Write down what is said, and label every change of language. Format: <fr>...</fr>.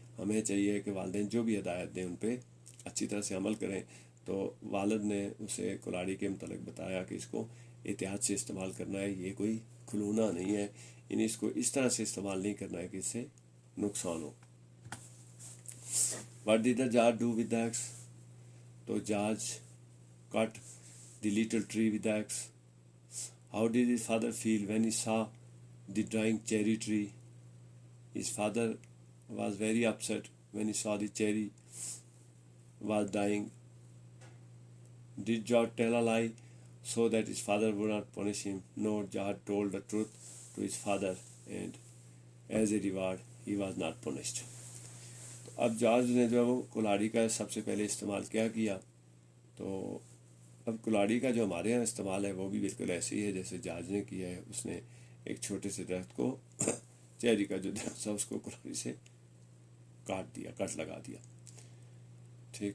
<hi>हमें चाहिए कि वालिदैन जो भी हदायत दें उन पर अच्छी तरह से अमल करें. तो वालिद ने उसे कुल्हाड़ी के मतलब बताया कि इसको एहतियात से इस्तेमाल करना है. ये कोई खिलौना नहीं है. यानी इसको इस तरह से इस्तेमाल नहीं करना है कि इससे नुकसान हो.</hi> <en>What did the judge do with the axe? तो judge cut the little tree with the axe. How did his father feel when he saw the dying cherry tree? His father was very upset when he saw the cherry was dying. Did George tell a lie so that his father would not punish him? No, George told the truth to his father and as a reward he was not punished.</en> <hi>अब George ने जो है वो कुल्हाड़ी का सबसे पहले इस्तेमाल क्या किया? तो अब कुल्हाड़ी का जो हमारे यहाँ इस्तेमाल है वो भी बिल्कुल ऐसे ही है जैसे जॉर्ज ने किया है. उसने एक छोटे से दरख्त को चेरी का जो दरख्त था उसको कुल्हाड़ी से काट दिया, कट लगा दिया. ठीक.</hi>